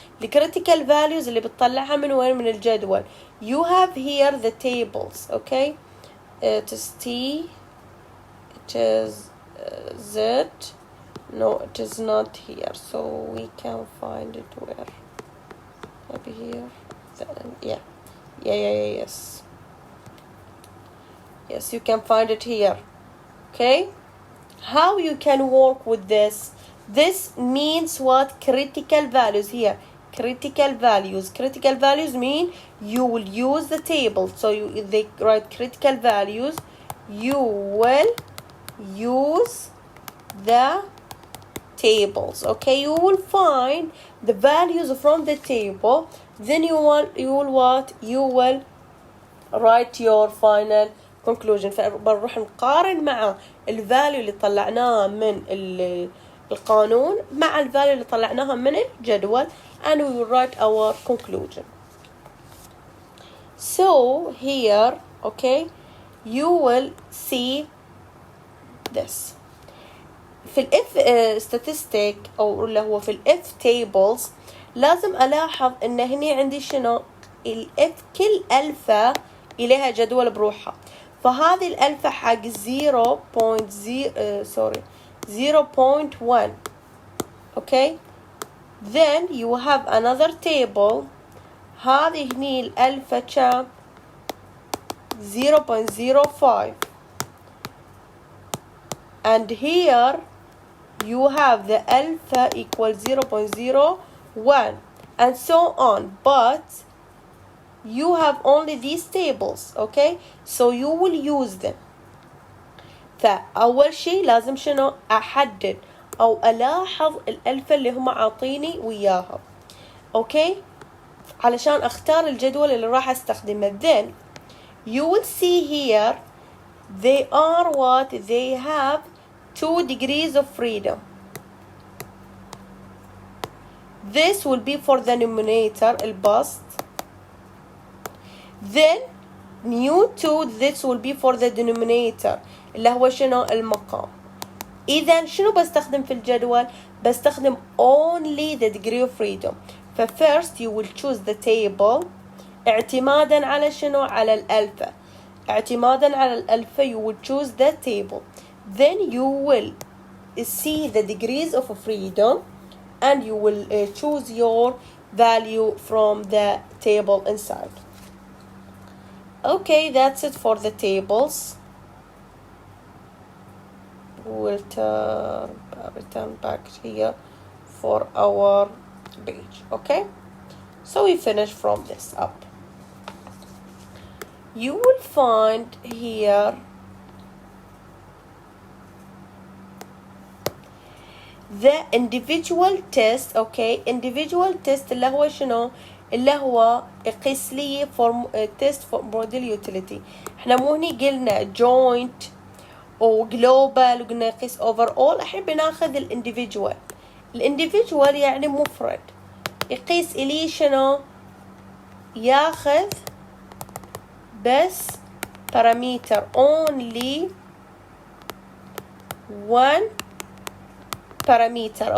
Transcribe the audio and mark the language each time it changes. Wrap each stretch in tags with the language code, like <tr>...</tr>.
<en>The critical values</en> <ar>اللي بتطلعها من وين؟ من الجدول.</ar> <en>You have here the tables. Okay, it is T, it is Z. No, it is not here, so we can find it where? Maybe here. Yeah. Yes. Yes, you can find it here. Okay, how you can work with this? This means what? Critical values here. Critical values mean you will use the table. So they write critical values. You will use the tables. Okay, you will find the values from the table. Then you will write your final conclusion.</en> <ar>فبنروح نقارن مع الفاليو اللي طلعناه من القانون مع الفاليو اللي طلعناها من الجدول</ar> <en>and we will write our conclusion. So here, okay, you will see this.</en> <ar>في ال F statistic أو اللي هو في ال F tables لازم ألاحظ إن هني عندي شنو ال F كل ألفة إليها جدول بروحها. فهذه الألفة حق 0.1 okay.</ar> <en>Then you have another table.</en> <ar>هذه هني الألفة كم</ar> <en>0.05 and here you have the alpha equal 0.01 and so on, but you have only these tables, okay, so you will use them.</en> <ar>فأول شيء لازم شنو أحدد أو ألاحظ الألفة اللي هم عاطيني وياها، okay، علشان أختار الجدول اللي راح أستخدمه.</ar> <en>Then you will see here they are what they have 2 degrees of freedom. This will be for the numerator البسط. Then new 2 this will be for the denominator اللي هو شنو المقام.</en> <ar>إذا شنو بستخدم في الجدول؟ بستخدم</ar> <en>only the degree of freedom.</en> <ar>ف</ar> <en>first you will choose the table</en> <ar>اعتمادا على شنو؟ على الألفة. اعتمادا على الألفة</ar> <en>you will choose the table. Then you will see the degrees of freedom and you will choose your value from the table inside. Okay, that's it for the tables. We'll return back here for our page. Okay, so we finish from this up. You will find here the individual test. Okay, individual test</en> <ar>اللي هو شنو؟ اللي هو يقيس لي</ar> <en>test for model utility.</en> <ar>احنا مو هني قلنا joint و global وقلنا يقيس overall. الحين بناخذ الانديفيدوال. الانديفيدوال يعني مفرد، يقيس إلي شنو؟ ياخذ بس parameter</ar> <en>only one parameter.</en>